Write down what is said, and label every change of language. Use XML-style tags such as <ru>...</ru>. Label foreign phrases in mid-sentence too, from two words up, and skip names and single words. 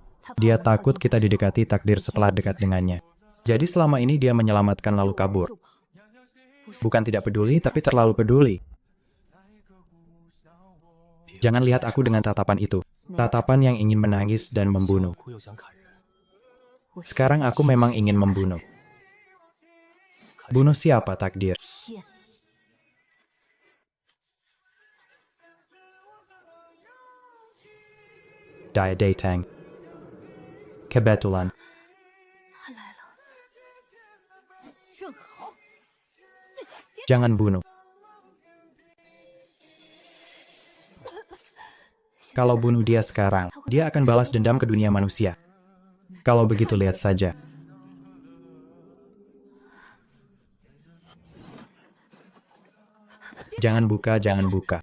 <id>Dia takut kita didekati takdir setelah dekat dengannya. Jadi selama ini dia menyelamatkan lalu kabur. Bukan tidak peduli, tapi terlalu peduli. Jangan lihat aku dengan tatapan itu. Tatapan yang ingin menangis dan membunuh.</id> <zh>哭又想砍人，</zh> <id>Sekarang aku memang ingin membunuh. Bunuh siapa takdir?</id> <zh>天，</zh> <id>Daya datang. Kebetulan.</id> <zh>他来了，正好，</zh> <id>Jangan bunuh. Kalau bunuh dia sekarang, dia akan balas dendam ke dunia manusia. Kalau begitu lihat saja. Jangan buka, jangan buka.</id>